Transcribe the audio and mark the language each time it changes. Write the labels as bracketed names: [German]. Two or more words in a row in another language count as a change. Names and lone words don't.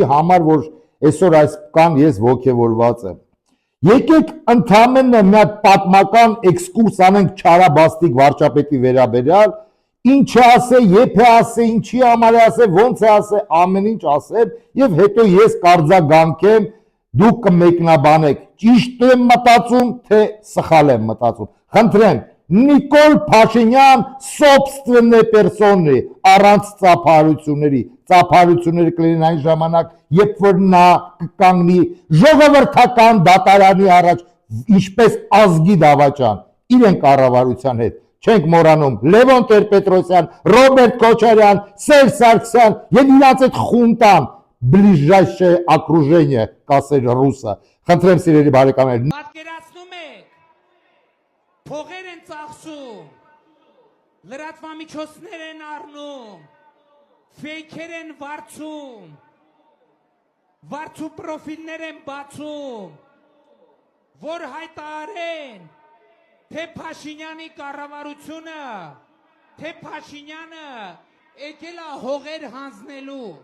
[Armenian] համար, որ այսօր այս կան ես ոգևորված եմ։ Եկեք ընդամենը մի հատ պատմական էքսկուրս անենք Չարաբաստիկ վարչապետի վերաբերյալ, ինչ է ասե, երբ է ասե, ինչի համար է ասե, ոնց է ասե, ամեն ինչ ասեմ եւ հետո ես կարձագանքեմ, դուք կմեկնաբանեք, ճիշտ եմ մտածում, թե սխալ եմ մտածում։ Խնդրեմ, Նիկոլ Փաշինյան собственной [Russian] персоной, [Armenian] առանց ծափարությունների, ծափարությունները կլինեն այն ժամանակ, երբ որ նա կկանգնի ժողովրդական դատարանի առաջ, ինչպես ազգի դավաճան, իրեն կառավարության հետ, չենք մոռանում Լևոն Տեր-Պետրոսյան, Ռոբերտ Քոչարյան, Սերժ Սարգսյան եւ իրաց այդ խունտան, [Russian] ближайшее окружение, [Armenian] կասեր ռուսը։ Խնդրեմ սիրելի բարեկամներ, պատկերացնում եք, փողեր են ծախսում, լրատվամիջոցներ են առնում, ֆեյքեր են վարձում, վարձու պրոֆիլներ են բացում, որ հայտարարեն, թե Փաշինյանի կառավարությունը, թե Փաշինյանը եկել է հողեր հանձնելու։